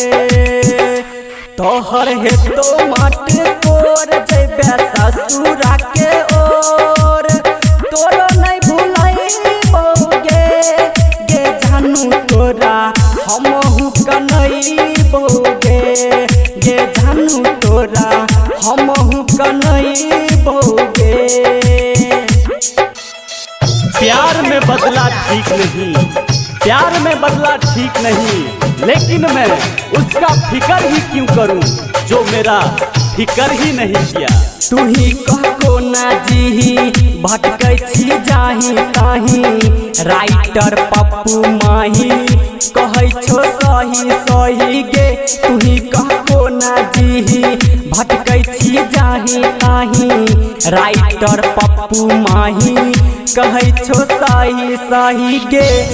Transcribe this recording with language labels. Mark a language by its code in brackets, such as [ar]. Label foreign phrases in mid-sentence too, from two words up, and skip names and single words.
[anp] तोहर है तो मत कोर जेबे ससुरा के ओर, तोरो नहीं भुलाई बोगे गे जानू तोरा हमहु कनई बोगे गे जानू तोरा हमहु कनई बोगे। [hi] प्यार में बदला ठीक नहीं, प्यार में बदला ठीक नहीं, लेकिन मैं उसका फिकर ही क्यों करूं जो मेरा फिकर ही नहीं किया। [anp] तू ही कहको ना जी भटकै छी जाही ताही, राइटर पप्पू माही कहै छो सही सही गे। तू ही कहको ना जी भटकै छी जाही ताही, राइटर पप्पू माही कहै छो सही सही गे।